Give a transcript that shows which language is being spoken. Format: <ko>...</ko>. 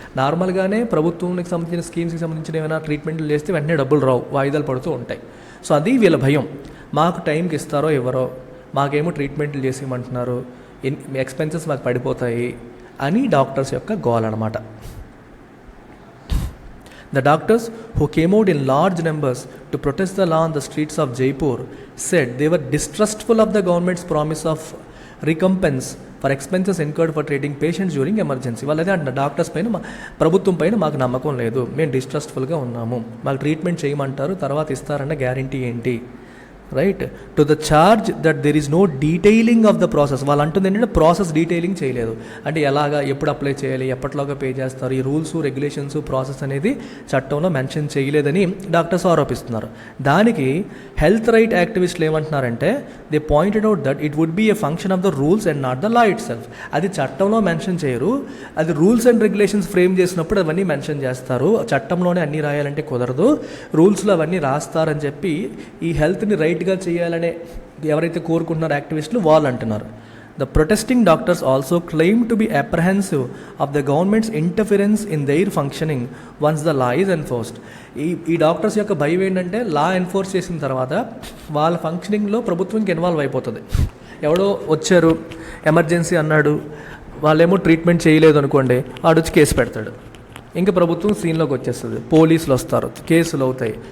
<te>నార్మల్గానే ప్రభుత్వానికి సంబంధించిన స్కీమ్స్కి సంబంధించిన ఏమైనా ట్రీట్మెంట్లు చేస్తే వెంటనే డబ్బులు రావు, వాయిదాలు పడుతూ ఉంటాయి. సో అది వీళ్ళ భయం. మాకు టైంకి ఇస్తారో ఎవరో, మాకేమో ట్రీట్మెంట్లు చేసేయమంటున్నారు, ఎక్స్పెన్సెస్ మాకు పడిపోతాయి అని డాక్టర్స్ యొక్క గోల్ అనమాట.</te> <en>The doctors who came out in large numbers to protest the law on the streets of Jaipur said they were distrustful of the government's promise of recompense for expenses incurred for treating patients during emergency.</en> <te>వాళ్ళదే అంట, doctors పైన ప్రభుత్వం పైన మాకు నమ్మకం లేదు, మేము డిస్ట్రస్ట్ఫుల్గా ఉన్నాము, మాకు ట్రీట్మెంట్ చేయమంటారు, తర్వాత ఇస్తారన్న గ్యారంటీ ఏంటి?</te> <en>Right to the charge that there is no detailing of the process.</en> <te>వాళ్ళు అంటుంది ఏంటంటే ప్రాసెస్ డీటెయిలింగ్ చేయలేదు. అంటే ఎలాగా, ఎప్పుడు అప్లై చేయాలి, ఎప్పటిలోగా పే చేస్తారు, ఈ రూల్స్ రెగ్యులేషన్స్ ప్రాసెస్ అనేది చట్టంలో మెన్షన్ చేయలేదని డాక్టర్స్ ఆరోపిస్తున్నారు. దానికి హెల్త్ రైట్ యాక్టివిస్టులు ఏమంటున్నారంటే</te> <en>They pointed out that it would be a function of the rules and not the law itself.</en> <te>అది చట్టంలో మెన్షన్ చేయరు, అది రూల్స్ అండ్ రెగ్యులేషన్స్ ఫ్రేమ్ చేసినప్పుడు అవన్నీ మెన్షన్ చేస్తారు. చట్టంలోనే అన్నీ రాయాలంటే కుదరదు, రూల్స్లో అవన్నీ రాస్తారని చెప్పి ఈ హెల్త్ని రైట్గా చేయాలనే ఎవరైతే కోరుకుంటున్నారో యాక్టివిస్టులు వాళ్ళు అంటున్నారు.</te> <en>The protesting doctors also claim to be apprehensive of the government's interference in their functioning once the law is enforced.</en> <te>ఈ డాక్టర్స్ యొక్క భయం ఏంటంటే లా ఎన్ఫోర్స్ చేసిన తర్వాత వాళ్ళ ఫంక్షనింగ్లో ప్రభుత్వంకి ఇన్వాల్వ్ అయిపోతుంది. ఎవడో వచ్చారు ఎమర్జెన్సీ అన్నాడు, వాళ్ళేమో ట్రీట్మెంట్ చేయలేదు అనుకోండి, ఆడొచ్చి కేసు పెడతాడు, ఇంకా ప్రభుత్వం సీన్లోకి వచ్చేస్తుంది, పోలీసులు వస్తారు, కేసులు అవుతాయి.</te>